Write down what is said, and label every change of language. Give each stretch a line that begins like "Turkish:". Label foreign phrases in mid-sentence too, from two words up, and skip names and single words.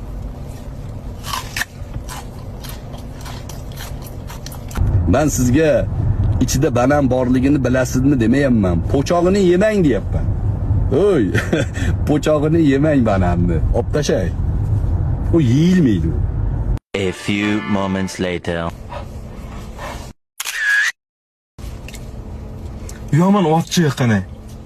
Uzbek: Ben sizga ichida banan borligini bilasizmi demayapman. Po'chog'ini yemang deyapman. Oy, po'chog'ini yemang bananni. Olib tashay. O yeyilmaydi.
English: A few moments later.
Uzbek: Yomon otchi qani.